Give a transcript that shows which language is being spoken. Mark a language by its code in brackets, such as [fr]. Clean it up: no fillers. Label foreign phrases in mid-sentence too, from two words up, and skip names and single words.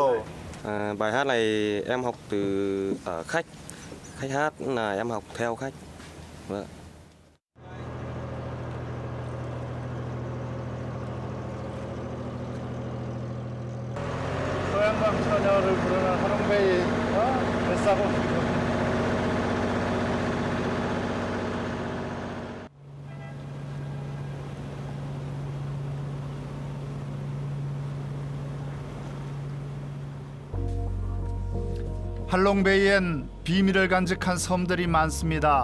[vi] Bài hát này em học từ ở khách Khách hát là em học theo khách. Vâng. [ko] 소양강 처녀를 부르는 하롱베이 뱃사고. 할롱베이엔 비밀을 간직한 섬들이 많습니다.